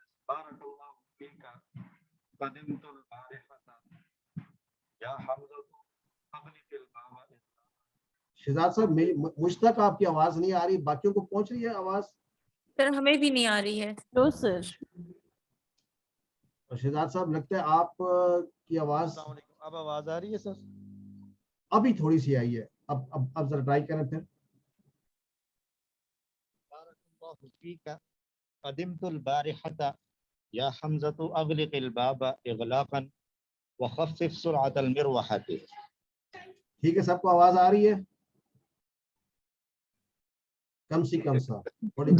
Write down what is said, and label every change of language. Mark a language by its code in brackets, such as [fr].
[ar] بارك الله فيك قدمت البارحة يا حمزة أغلق الباب. [ur] شہزاد صاحب مجھ تک آپ کی آواز نہیں آ رہی, باقیوں کو پہنچ رہی ہے آواز؟ سر ہمیں بھی نہیں آ رہی ہے. نو سر. اور شہزاد صاحب لگتا ہے آپ کی آواز السلام علیکم, اب آواز آ رہی ہے سر؟ ابھی تھوڑی سی آئی ہے, اب ذرا ٹرائی کریں پھر. [ar] بارك الله فيك قدمت البارحة يا حمزة أغلق الباب إغلاقا وخفف سرعة المروحة. [ur] ٹھیک ہے, سب کو آواز آ رہی ہے؟ کم سے کم سا تھوڑی